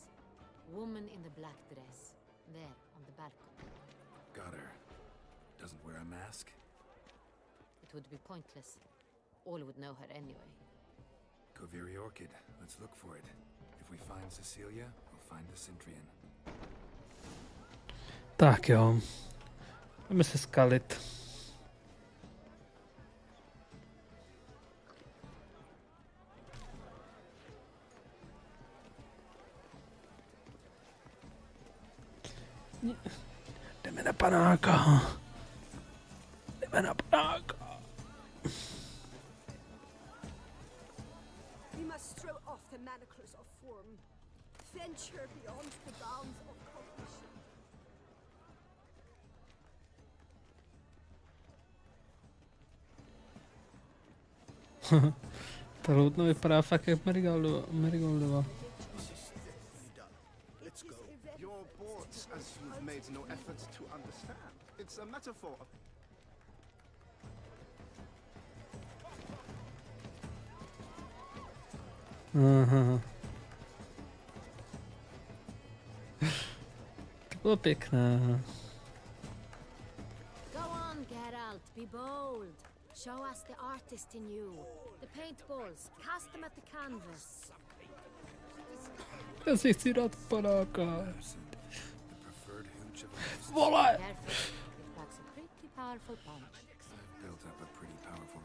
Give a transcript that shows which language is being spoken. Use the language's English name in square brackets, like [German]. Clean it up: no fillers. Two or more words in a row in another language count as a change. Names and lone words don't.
[English] Woman in the black dress. There, on the balcony. Got her. Doesn't wear a mask? It would be pointless. All would know her anyway. Kaveri orchid. Let's look for it. If we find Cecilia, we'll find the Cintrian. [Czech] Tak jo. Jdeme se skalit. Jdeme na panáka. Jdeme na panáka. [English] We must throw off the manacles of form. Venture beyond the bounds of cognition. [Czech] Ta loutno vypadá fakt jak Marigoldova. [English] Let's go. You're bored as you've made no effort to understand. It's a metaphor. [Czech] Aha. To bylo pěkné. [English] Go on, Geralt, be bold. Show us the artist in you. The paintballs, cast them at the canvas. [Czech] Já si chci dát panáka. [English] The preferred hooch of a [Czech] Vole! [English] Careful, it packs a pretty powerful punch. I've built up a pretty powerful